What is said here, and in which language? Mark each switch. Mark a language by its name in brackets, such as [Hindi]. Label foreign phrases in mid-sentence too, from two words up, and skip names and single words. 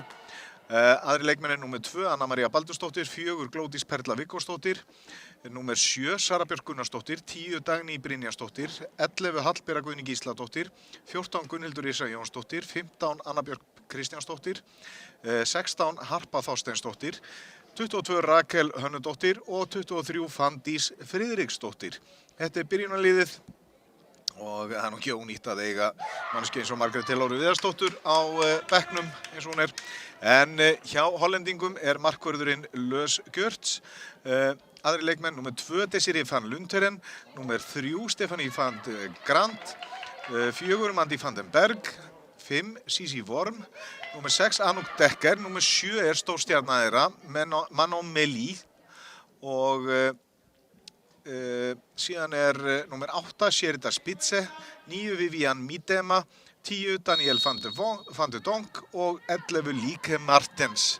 [Icelandic] Aðri leikmenn er númer 2 Anna María Baldursdóttir, 4 Glódís Perla Viggósdóttir, númer 7 Sara Björk Gunnarsdóttir, 10 Dagný Brynjarsdóttir, 11 Hallbera Guðný Gísladóttir, 14 Gunnhildur Yrsa Jónsdóttir, 15 Anna Björk Kristjánsdóttir, 16 Harpa Þorsteinsdóttir, 22 Rakel Hönnudóttir og 23 Fanndís Friðriksdóttir. Þetta er byrjunarliðið og það er nú ekki ónýtt að eiga manneskju eins og Margrét Láru Viðarsdóttur á bekknum eins og hún er. En hjá Hollendingum er markvörðurinn Lös Gjörts. Aðri leikmenn, númer 2 Desiree van Lunteren, númer 3 Stefanie van de Grant, 4 Mandy van den Berg, 5 Sisi Worm, númer 6 Anouk Dekker, númer 7 er stórstjarna þeirra Manon Meli og síðan er númer 8 Sherida Spitze, 9 Vivian Miedema, 10 Daniel van de Donk og 11 Lieke Martens.